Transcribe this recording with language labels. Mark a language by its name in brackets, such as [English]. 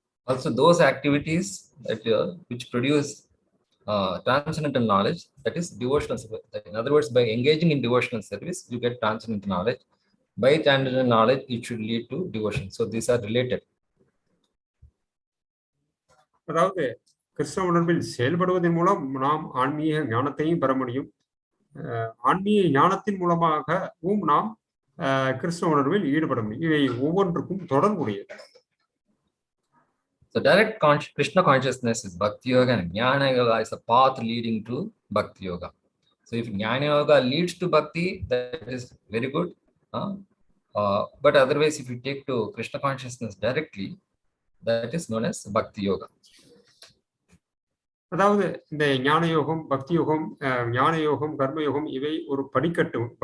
[English] Also, those activities that which produce transcendental knowledge, that is devotional service. In other words, by engaging in devotional service, you get transcendental knowledge. By transcendental knowledge, it should lead to devotion. So these are related. [Tamil] அதாவது கிருஷ்ண உணர்வில் செயல்படுவதன் மூலம் நாம் ஆன்மீக ஞானத்தையும் பெற முடியும். ஆன்மீக ஞானத்தின் மூலமாகவும் நாம் கிருஷ்ண உணர்வில் ஈடுபட முடியும். இவை ஒவ்வொன்றுக்கும் தொடர்புடையது. [English] So direct Krishna consciousness is Bhakti Yoga, and Jnana Yoga is a path leading to Bhakti Yoga. So if Jnana Yoga leads to Bhakti, that is very good. But otherwise, if you take to Krishna consciousness directly, that is known as Bhakti Yoga. [Tamil] அதாவது இந்த ஞான யோகம், பக்தி யோகம், ஞான யோகம், கர்ம யோகம் இவை ஒரு படிக்கட்டு.